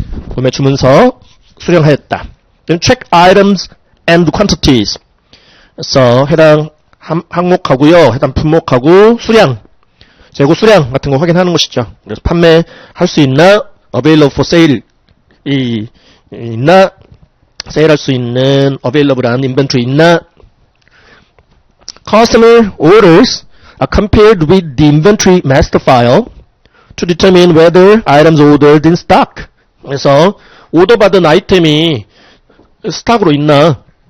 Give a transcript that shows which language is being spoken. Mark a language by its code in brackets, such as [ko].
[ko] 구매 주문서 수령하였다. [en] check items and quantities. [ko] 그래서 해당 항목하고요. 해당 품목하고 수량. 재고 수량 같은 거 확인하는 것이죠. 그래서 판매할 수 있나, available for sale 있나, 세일할 수 있는 available한 inventory 있나. [en] Customer orders are compared with the inventory master file to determine whether items ordered in stock. [ko] 그래서 오더받은 아이템이 스탁으로 있나.